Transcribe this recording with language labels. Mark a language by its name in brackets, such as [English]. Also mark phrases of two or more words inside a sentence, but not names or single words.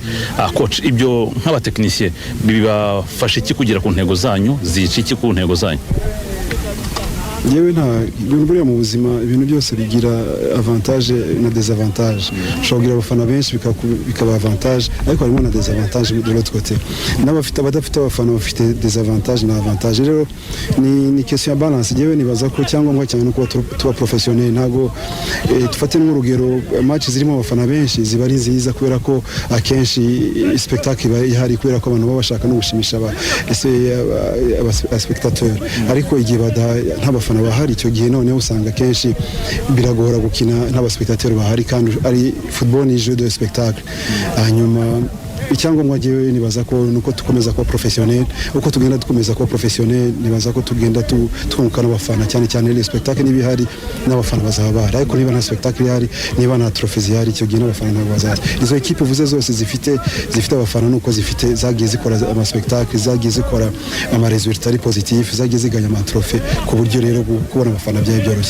[Kinyarwanda] Coach, ibyo nk'abatekinisiye bibafasha iki kugera ku ntego zanyu, zica iki ku ntego zanyu? Yewe nta ibintu buriya mu buzima, ibintu byose bigira avantage na desavantage. Ushobora kugira abafana benshi bikaba avantage, ariko harimo na [French] desavantage de l'autre côté. [Kinyarwanda] Abadafite abafana bafite desavantage na avantage. Rero ni question ya balance. Yewe nibaza ko cyangwa cyane ko tuba professionnel, ntago tufate n'urugero match zirimo abafana benshi ziba ari nziza, kubera ko akenshi spectacle ihari, kubera ko abantu baba bashaka no gushimisha aba spectateur, ariko igihe ntabafana bahari, icyo gihe noneho usanga kenshi biragora gukina n'abaspectateur bahari, kandi ari football ni [French] jeu de spectacle. [Kinyarwanda] Hanyuma icyangombwa giye nibaza ko nuko tukomeza kuba professionnel, uko tugenda dukomeza kuba professionnel, nibaza ko tugenda twunguka n'abafana, cyane [French] le spectacle [Kinyarwanda] n'ibihari n'abafana bazaba bahari, ariko niba nta spectacle ihari, niba nta trophies ihari, icyo gihe n'abafana ntabwo bazahari. Izo equipe uvuze zose zifite abafana, nuko zifite zagiye zikora ama spectacle, zagiye zikora ama resultats ari positif, zagiye ziganya ama trophée, ku buryo rero kubona abafana byaye byoroshye.